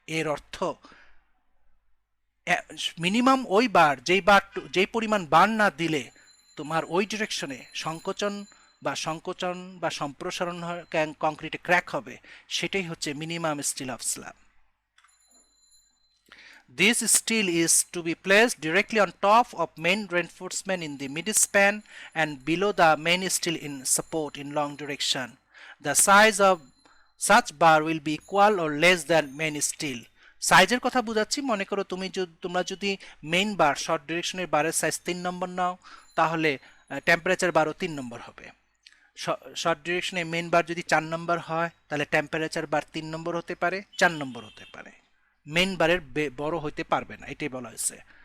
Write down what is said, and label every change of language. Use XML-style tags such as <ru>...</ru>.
<bn>এর অর্থ মিনিমাম ওই বার যেই পরিমাণ বার না দিলে তোমার ওই ডিরেকশনে সংকোচন বা সম্প্রসারণ কংক্রিটে ক্র্যাক হবে, সেটাই হচ্ছে minimum still of slab.</bn> <en>This steel is to be placed directly on top of main reinforcement in the midspan and below the main steel in support in long direction. The size of such bar will be equal or less than main steel.</en> <bn>সাইজের কথা বুঝাচ্ছি, মনে করো তোমরা যদি main বার short ডিরেকশনের বারের size 3 নম্বর নাও, তাহলে temperature বারও 3 নম্বর হবে। শর্ট ডিরেকশনে মেইন বার যদি 4 নম্বর হয় তাহলে টেম্পারেচার বার 3 নম্বর হতে পারে, 4 নম্বর হতে পারে, মেইন বারের বড় হইতে পারবে না, এটাই বলা হয়েছে।</bn>